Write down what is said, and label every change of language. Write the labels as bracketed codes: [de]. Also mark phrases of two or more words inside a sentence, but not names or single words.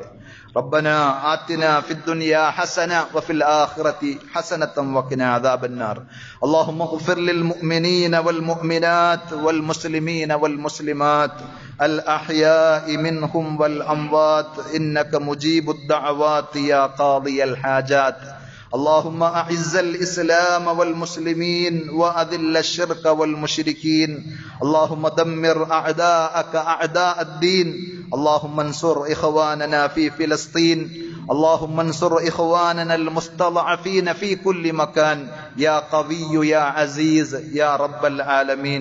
[ar] ربنا آتنا في الدنيا حسنة وفي الآخرة حسنة وقنا عذاب النار. اللهم اغفر للمؤمنين والمؤمنات والمسلمين والمسلمات الأحياء منهم والأموات إنك مجيب الدعوات يا قاضي الحاجات. اللهم أعز الإسلام والمسلمين وأذل الشرك والمشركين. اللهم دمر أعداءك أعداء الدين. اللهم انصر إخواننا في فلسطين. اللهم انصر إخواننا المستضعفين في كل مكان يا قوي يا عزيز يا رب العالمين.